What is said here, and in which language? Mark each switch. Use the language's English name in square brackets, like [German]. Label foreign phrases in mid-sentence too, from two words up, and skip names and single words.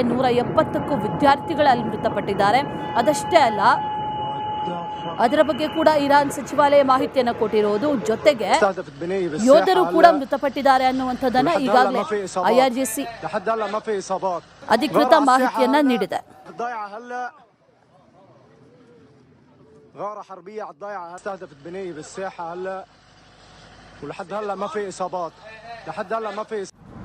[Kannada] 170ಕ್ಕೂ ವಿದ್ಯಾರ್ಥಿಗಳು ಅಲ್ಲಿ ಮೃತಪಟ್ಟಿದ್ದಾರೆ. ಅದಷ್ಟೇ ಅಲ್ಲ, ಅದರ ಬಗ್ಗೆ ಕೂಡ ಇರಾನ್ ಸಚಿವಾಲಯ ಮಾಹಿತಿಯನ್ನು ಕೊಟ್ಟಿರೋದು. ಜೊತೆಗೆ ಯೋಧರು ಕೂಡ ಮೃತಪಟ್ಟಿದ್ದಾರೆ ಅನ್ನುವಂಥದ್ದನ್ನ ಈಗಾಗಲೇ IRGC ಅಧಿಕೃತ ಮಾಹಿತಿಯನ್ನ ನೀಡಿದೆ. [Arabic] غارة حربية على الضيعة استهدفت بناية بالساحة هلا ولحد هلا ما في إصابات. لحد هلا ما في